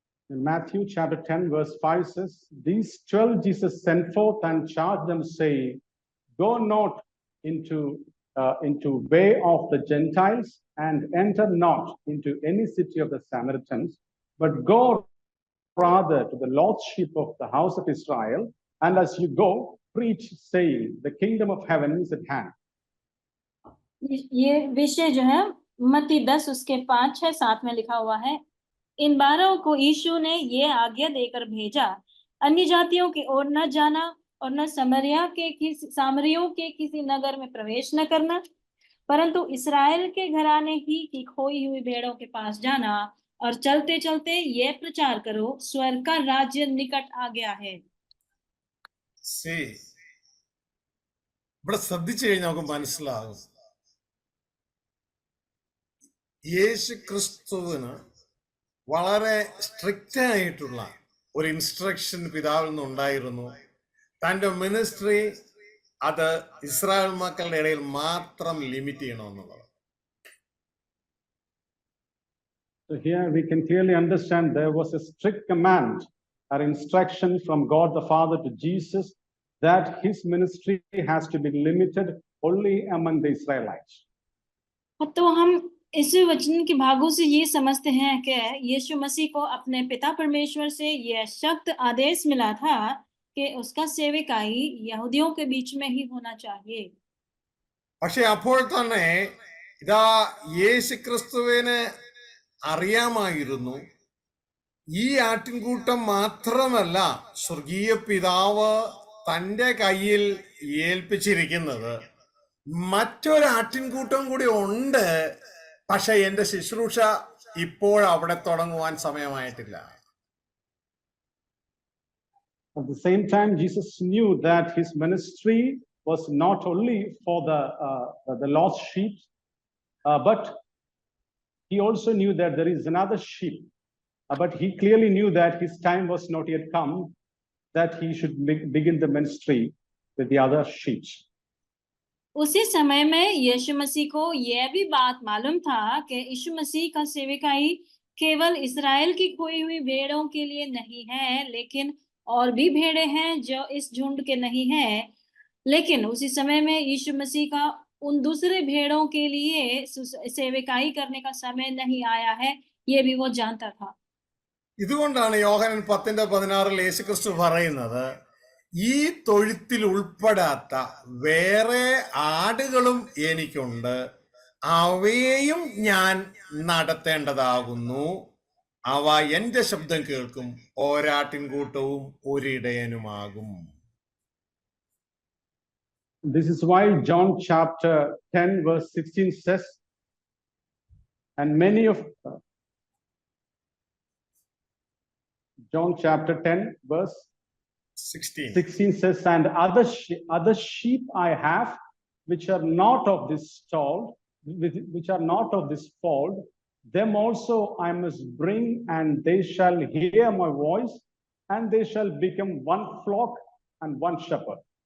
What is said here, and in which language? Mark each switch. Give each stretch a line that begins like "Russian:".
English: In Matthew chapter 10 verse 5 says, these 12 Jesus sent forth and charged them, saying, go not into way of the Gentiles, and enter not into any city of the Samaritans, but go rather to the lost sheep of the house of Israel, and as you go, preach, saying, the kingdom of heaven is at hand.
Hindi: ये विषय जो है मत्ती 10 उसके 5, 6, 7 में लिखा हुआ है। इन 12 को यीशु ने ये आज्ञा देकर भेजा, अन्य जातियों की ओर न जाना और न सामरियों के किसी नगर में प्रवेश न करना, परंतु इस्राएल के घराने ही की खोई हुई भेड़ों के पास जाना, और चलते चलते ये प्रचार करो, स्वर्ग का राज्य निकट आ गया है।
Malayalam: ഇവിടെ ശ്രദ്ധിച്ചു കഴിഞ്ഞാൽ നമുക്ക് മനസ്സിലാകും, യേശു ക്രിസ്തുവിന് വളരെ സ്ട്രിക്റ്റ് ആയിട്ടുള്ള ഒരു ഇൻസ്ട്രക്ഷൻ പിതാവിൽ നിന്നുണ്ടായിരുന്നു. തന്റെ മിനിസ്ട്രി അത് ഇസ്രായേൽ മക്കളുടെ ഇടയിൽ മാത്രം limit ചെയ്യണമെന്നുള്ളത്.
English: So here we can clearly understand there was a strict command or instruction from God the Father to Jesus that his ministry has to be limited only among the Israelites.
Hindi: तो हम इस वचन के भागों से ये समझते हैं कि यीशु मसीह को अपने पिता परमेश्वर से यह सख्त आदेश मिला था कि उसका सेवकाई यहूदियों के बीच में ही होना चाहिए.
Malayalam: പക്ഷെ അപ്പോൾ തന്നെ ഇതാ യേശു ക്രിസ്തുവിന് അറിയാമായിരുന്നു, ഈ ആട്ടിൻകൂട്ടം മാത്രമല്ല സ്വർഗീയ പിതാവ് തന്റെ കയ്യിൽ ഏൽപ്പിച്ചിരിക്കുന്നത്, മറ്റൊരു ആട്ടിൻകൂട്ടം കൂടി ഉണ്ട്. പക്ഷെ എന്റെ ശുശ്രൂഷ ഇപ്പോൾ അവിടെ തുടങ്ങുവാൻ സമയമായിട്ടില്ല.
English: At the same time, Jesus knew that his ministry was not only for the lost sheep, but he also knew that there is another sheep. But he clearly knew that his time was not yet come, that he should begin the ministry with the other sheep.
Hindi: उसी समय में यीशु मसीह को यह भी बात मालूम था कि यीशु मसीह का सेवकाई केवल इस्राएल की खोई हुई भेड़ों के लिए नहीं है, लेकिन और भी भेड़े हैं जो इस झुंड के नहीं हैं। लेकिन उसी समय में यीशु मसीह का उन दूसरे भेड़ों के लिए सेवकाई करने का समय नहीं आया है, ये भी वो जानता था.
Malayalam: ഇതുകൊണ്ടാണ് യോഹന്നാൻ 10:16 യേശുക്രിസ്തു പറയുന്നത്, ഈ തൊഴുത്തിൽ ഉൾപ്പെടാത്ത വേറെ ആടുകളും എനിക്കുണ്ട്, അവയെയും ഞാൻ നടത്തേണ്ടതാകുന്നു, അവ എന്റെ ശബ്ദം കേൾക്കും, ഒരാട്ടിൻകൂട്ടവും ഒരിടയനുമാകും.
English: This is why John chapter 10 verse 16 says, and many of John chapter 10 verse 16. 16 says, and other sheep I have, which are not of this stall, which are not of this fold, them also I must bring, and they shall hear my voice, and they shall become one flock and one shepherd.